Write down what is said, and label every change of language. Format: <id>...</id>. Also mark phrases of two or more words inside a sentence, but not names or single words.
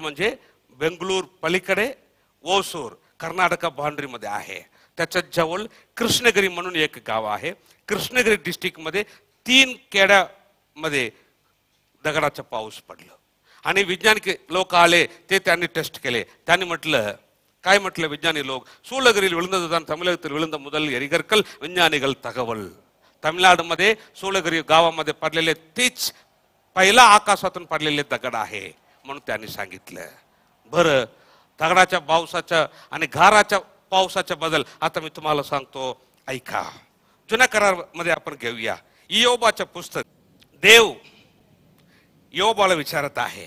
<mr>ओसूर म्हणजे बेंगळूर पलीकडे ओसूर कर्नाटक बाउंड्रीमध्ये आहे. त्याच्या जवळ कृष्णगिरी म्हणून एक गाव आहे. कृष्णगिरी डिस्ट्रिक्ट मध्ये 3 खेड्यामध्ये दगडाचा पाऊस पडला आणि विज्ञानिक लोक आले, ते त्यांनी टेस्ट केले. त्यांनी म्हटलं, काय म्हटलं विज्ञानी लोक,</mr> <ta>சூளகிரியில் விழுந்ததுதான் தமிழகத்தில் விழுந்த முதல் எரிகற்கள் விஞ்ஞானிகள் தகவல்.</ta> <mr>तमिळनाडूमध्ये சூளகிரி गावामध्ये पडलेले तीच पहिला आकाशातून पडलेले दगड आहे म्हणून त्यांनी सांगितलं. बरं, दगडाच्या पावसाच्या आणि गाराच्या पावसाच्या बदल आता मी तुम्हाला सांगतो, ऐका. जुन्या करार मध्ये आपण घेऊया. इयोबाचं पुस्तक. देव योबाला विचारत आहे.</mr>